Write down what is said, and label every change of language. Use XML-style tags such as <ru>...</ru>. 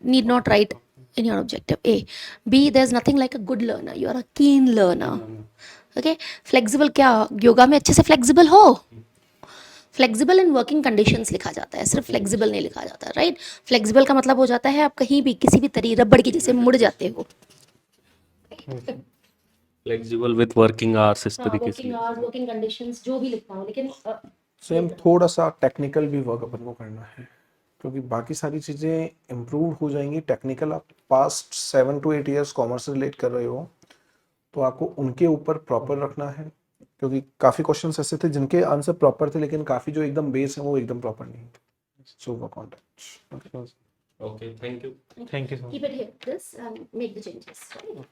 <en>Need not write in your objective. A. B. There's nothing like a good learner. You are a keen learner. Okay. Flexible</en> <hi>क्या? योगा में अच्छे से flexible हो. Flexible in working conditions लिखा जाता है, सिर्फ फ्लेक्सिबल नहीं लिखा जाता, राइट। फ्लेक्सिबल का मतलब हो जाता है आप कहीं भी किसी भी तरीके रबड़ की जैसे मुड़ जाते हो। फ्लेक्सिबल विथ वर्किंग आवर्स, इस तरीके से। वर्किंग आवर्स, वर्किंग कंडीशंस जो भी लिखता हूँ, लेकिन सेम थोड़ा सा टेक्निकल भी वर्क अपन को करना है, क्योंकि बाकी सारी चीज़ें इम्प्रूव हो जाएंगी। टेक्निकल आप पास्ट</hi> <en>7 to 8 years</en> <hi>कॉमर्स से रिलेट कर रहे हो तो आपको उनके ऊपर प्रॉपर रखना है, क्योंकि काफ़ी क्वेश्चंस ऐसे थे जिनके आंसर प्रॉपर थे लेकिन काफ़ी जो एकदम बेस है वो एकदम प्रॉपर नहीं थे।</hi> <en>So work on that. Okay, thank you. Thank you so keep it here, this and make the changes, right?</en>